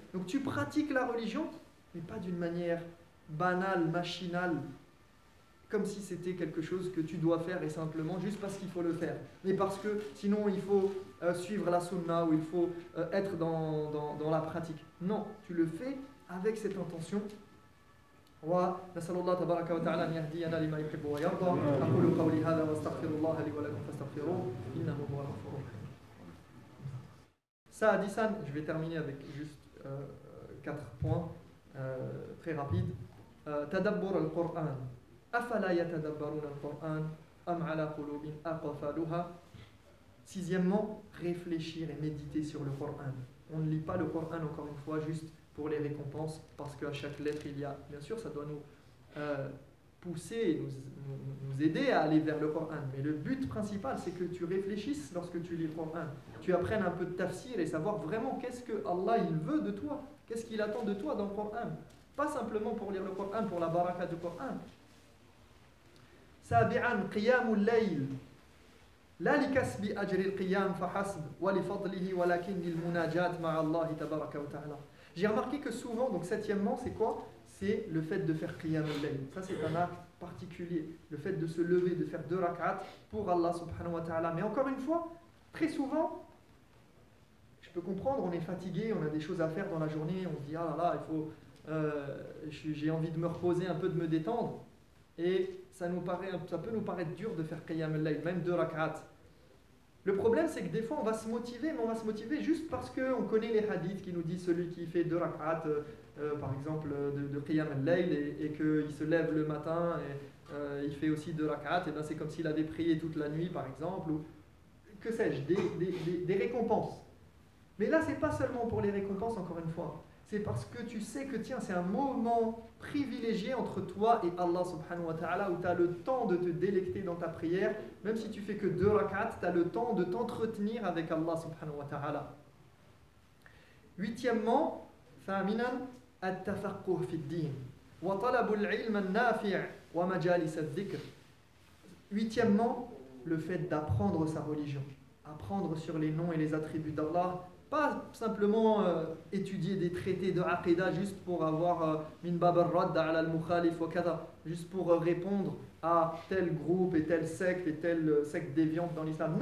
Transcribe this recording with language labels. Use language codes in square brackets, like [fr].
[fr] Donc tu pratiques la religion, mais pas d'une manière banale, machinale, comme si c'était quelque chose que tu dois faire et simplement juste parce qu'il faut le faire. Mais parce que sinon il faut suivre la sunna ou il faut être dans la pratique. Non, tu le fais avec cette intention. [ar] ونسأل الله تبارك وتعالى أن يهدينا لما يحب ويرضى أقول قولي هذا واستغفر الله لي ولكم فاستغفروه إنه هو الغفور الرحيم. [fr] Ça, Hadisan, je vais terminer avec juste 4 points très rapides. [ar] تدبر القرآن أفلا يتدبرون القرآن أم على قلوب أقفالها. [fr] Sixièmement, réfléchir et méditer sur le Coran. On ne lit pas le Coran, encore une fois, juste pour les récompenses, parce qu'à chaque lettre, il y a, bien sûr, ça doit nous pousser, nous aider à aller vers le Coran. Mais le but principal, c'est que tu réfléchisses lorsque tu lis le Coran. Tu apprennes un peu de tafsir et savoir vraiment qu'est-ce que Allah il veut de toi, qu'est-ce qu'il attend de toi dans le Coran. Pas simplement pour lire le Coran, pour la baraka du Coran. [ar] سابعا قيام الليل لا لكسب أجر القيام فحسب ولفضله ولكن للمناجاة مع الله تبارك وتعالى. [fr] J'ai remarqué que souvent, donc septièmement, c'est quoi? C'est le fait de faire qiyam al-layl. Ça, c'est un acte particulier. Le fait de se lever, de faire 2 rak'at pour Allah subhanahu wa ta'ala. Mais encore une fois, très souvent, je peux comprendre, on est fatigué, on a des choses à faire dans la journée, on se dit, ah là là, j'ai envie de me reposer un peu, de me détendre. Et ça peut nous paraître dur de faire qiyam al-layl, même 2 rak'at. Le problème, c'est que des fois, on va se motiver, mais on va se motiver juste parce qu'on connaît les hadiths qui nous disent celui qui fait 2 rak'at, par exemple, de qiyam al-layl, et qu'il se lève le matin, et il fait aussi 2 rak'at, et bien c'est comme s'il avait prié toute la nuit, par exemple, ou que sais-je, des récompenses. Mais là, c'est pas seulement pour les récompenses, encore une fois. C'est parce que tu sais que tiens, c'est un moment privilégié entre toi et Allah subhanahu wa ta'ala, où tu as le temps de te délecter dans ta prière, même si tu fais que 2 rak'at, tu as le temps de t'entretenir avec Allah subhanahu wa ta'ala. Huitièmement, [ar] ثامنا التفقه في الدين وطلب العلم النافع ومجالس الذكر. [fr] Huitièmement, le fait d'apprendre sa religion, apprendre sur les noms et les attributs d'Allah. Pas simplement étudier des traités de Aqidah juste pour avoir [ar] min bab al-radd ala al-mukhalif wa kada, [fr] juste pour répondre à tel groupe et telle secte déviante dans l'islam.